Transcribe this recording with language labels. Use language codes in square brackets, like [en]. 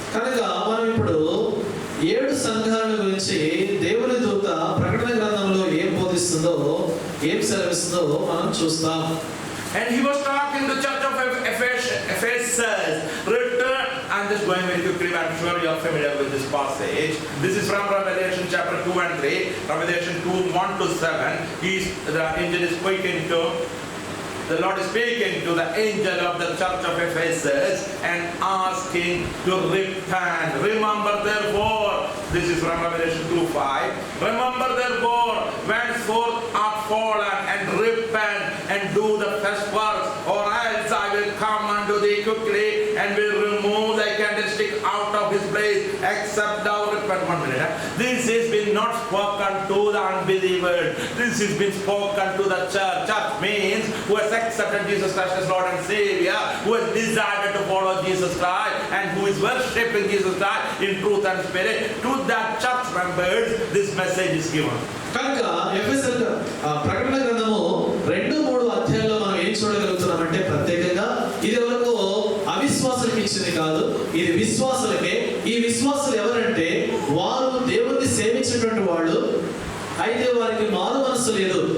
[te] కనుక మనం ఇప్పుడు 7 సంఘాల గురించి దేవుని దూత ప్రకటన గ్రంథంలో ఏం బోధిస్తుందో, ఏం సెలవిస్తుందో మనం చూస్తాం. [en] And he was talking to the church of Ephesus. Return. I'm just going very quickly. I'm sure you are familiar with this passage. This is from Revelation chapter 2 and 3. Revelation 2, 1 to 7. The angel is speaking to. The Lord is speaking to the angel of the church of Ephesus and asking to repent. Remember therefore, this is from Revelation 2:5. Remember therefore, whenceforth are fallen, and repent and do the first works, or else I will come unto thee quickly and will remove thy candlestick out of his place, except thou repent. 1 minute. This has been not spoken to the unbelievers. This has been spoken to the church. Church means who has accepted Jesus Christ as Lord and Savior, who has decided to follow Jesus Christ, and who is worshipping Jesus Christ in truth and spirit. To that church members, this message is given. [te] కనుక ఎఫెసీ ప్రకటన గ్రంథము 2-3 అధ్యాయాల్లో మనం ఏం చూడగలుగుతున్నామంటే, ప్రత్యేకంగా ఇది వరకు అవిశ్వాసులకు ఇచ్చింది కాదు, ఇది విశ్వాసులకే. ఈ విశ్వాసులు ఎవరంటే వారు దేవుణ్ణి సేవించేటువంటి వాళ్ళు, అయితే వారికి మారు మనసు లేదు.